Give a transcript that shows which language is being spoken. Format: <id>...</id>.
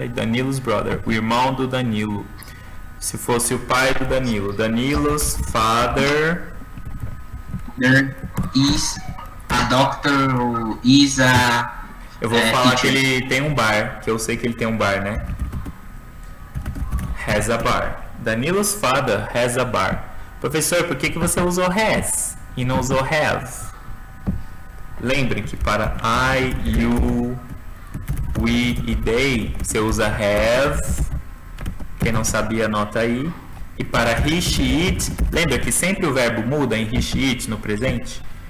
<pt>Aí,</pt> <en>Danilo's brother.</en> <pt>O irmão do Danilo. Se fosse o pai do Danilo.</pt> <en>Danilo's father. There is a doctor ou is a...</en> <pt>Eu vou falar</pt> <en>teacher.</en> <pt>que ele tem um bar. Que eu sei que ele tem um bar, né?</pt> <en>Has a bar. Danilo's father has a bar.</en> <pt>Professor, por que você usou has e não usou have? Lembrem que para I, you, we e they você usa have. Quem não sabia, anota aí. E para he, she, it, lembra que sempre o verbo muda em he, she, it no presente?</pt>